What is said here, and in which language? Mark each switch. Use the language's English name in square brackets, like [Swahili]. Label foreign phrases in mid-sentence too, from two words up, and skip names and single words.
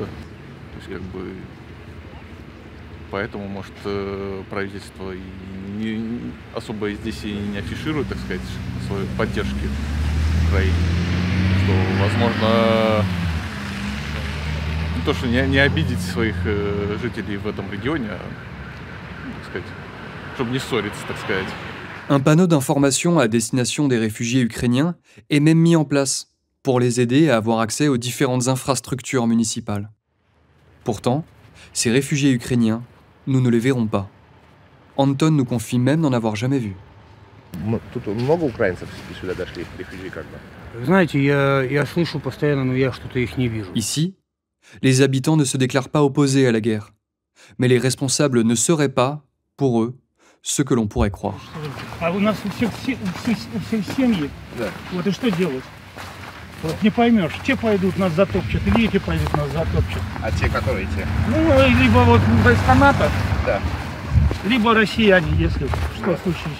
[Russian] То есть, как бы, поэтому, может, правительство и особо здесь и не афиширует, так сказать, своей поддержки Украине. Что, возможно, то, что не обидеть своих жителей в этом регионе, так сказать, чтобы не ссориться, так сказать. [French] Un panneau d'information à destination des réfugiés ukrainiens est même mis en place pour les aider à avoir accès aux différentes infrastructures municipales. Pourtant, ces réfugiés ukrainiens, nous ne les verrons pas. Anton nous confie même n'en avoir jamais vu. [Russian] Тут много украинцев сюда дошли, рефюджи как бы? Знаете, я слышу постоянно, но я что-то их не вижу. [French] Ici, les habitants ne se déclarent pas opposés à la guerre. Mais les responsables ne seraient pas, pour eux, ce que l'on pourrait croire. [Russian] А у нас у всех семьи. Да. Вот и что делать? Вот не поймешь, те пойдут, нас затопчут, или эти пойдут, нас затопчут. А те, которые те? Ну, либо вот войска НАТО, Да. либо россияне, если что случится.